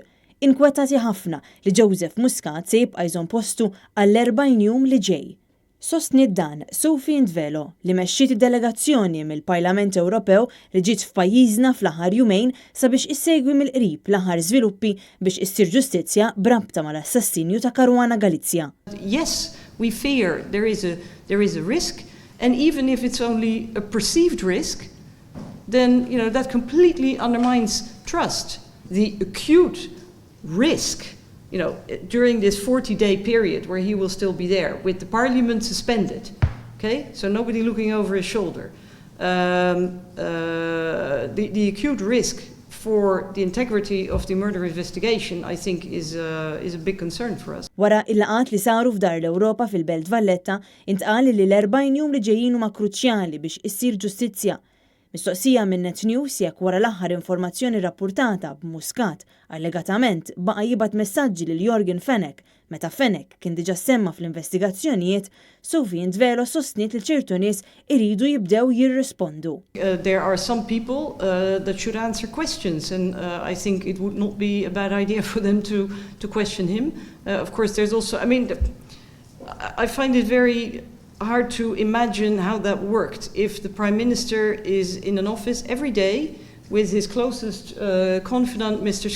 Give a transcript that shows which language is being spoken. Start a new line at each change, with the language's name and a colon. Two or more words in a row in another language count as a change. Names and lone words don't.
Maltese: Inkwetati ħafna li Joseph Muscat se jibqa' jżomm postu għall-40 jum li ġej. Sostniet dan Sophie in 't Velo li mexxiet id-delegazzjoni mill-Parlament Ewropew li ġiet f'pajjiżna fl-aħħar jumejn sabiex issegwi mill-qrib l-aħħar żviluppi biex issir ġustizzja brabta mal-assassinju ta' Caruana Galizia.
English: Yes, we fear there is a risk, and even if it's only a perceived risk, then that completely undermines trust. The acute risk during this 40-day period where he will still be there with the parliament suspended, okay? So nobody looking over his shoulder. The acute risk for the integrity of the murder investigation, I think, is a big concern for us.
Maltese: Wara il-laqat li saru f'dar l-Ewropa fil-Belt Valletta, intqal li l-40 jum li ġejjin huma kruċjali biex issir ġustizzja. Mistoqsija minn Net News jekk wara l-aħħar informazzjoni rappurtata b'Muscat allegatament baqa' jibgħat messaġġi lil Jorgen Fenech meta Fenech kien diġà semma fl-investigazzjonijiet, Sophie in 't Velo sostniet li ċertu nies iridu jibdew jirrispondu.
English: There are some people that should answer questions, and I think it would not be a bad idea for them to question him. Of course, there's also, I find it very hard to imagine how that worked if the Prime Minister is in an office every day with his closest confidant, Mr.